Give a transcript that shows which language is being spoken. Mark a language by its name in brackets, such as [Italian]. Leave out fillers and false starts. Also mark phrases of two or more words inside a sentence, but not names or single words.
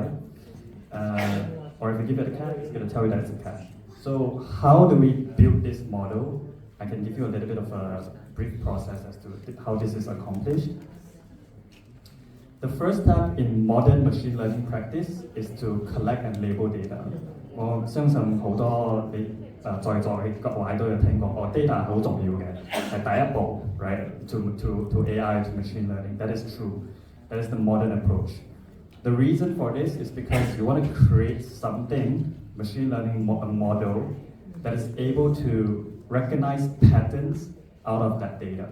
[English] Or if you give it a cat, it's going to tell you that it's a cat. So how do we build this model? I can give you a little bit of a brief process as to how this is accomplished. The first step in modern machine learning practice is to collect and label data. [Cantonese] 我相信好多你在座嘅各位都有聽過，data 係好重要嘅，係第一步 ，right? [English] To AI to machine learning. That is true. That is the modern approach. The reason for this is because you want to create something, machine learning model, that is able to recognize patterns out of that data.